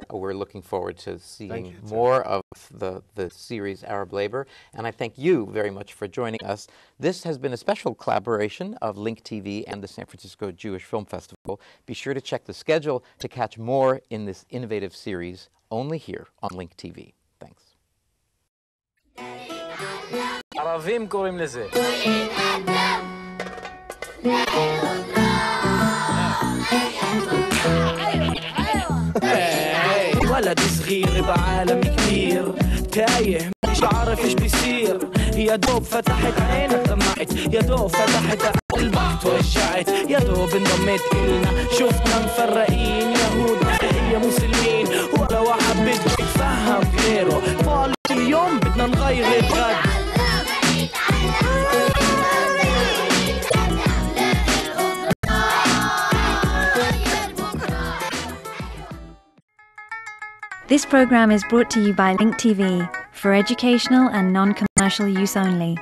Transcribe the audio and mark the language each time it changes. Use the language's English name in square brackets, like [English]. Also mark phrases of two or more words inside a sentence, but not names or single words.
[English] We're looking forward to seeing more of the series Arab Labor. And I thank you very much for joining us. This has been a special collaboration of Link TV and the San Francisco Jewish Film Festival. Be sure to check the schedule to catch more in this innovative series, only here on Link TV. Thanks. [Hebrew] ערבים קוראים לזה. [Arabic] ولد صغير بعالم كبير تايه مش عارف ايش بيصير يا دوب فتحت عينك دمعت يا دوب فتحت قلبك توجعت يا دوب انضميت إلنا شفنا مفرقين يهود هي مسلمين ولا واحد بده يتفهم غيره طالب اليوم بدنا نغير الغد. [English] This program is brought to you by Link TV for educational and non-commercial use only.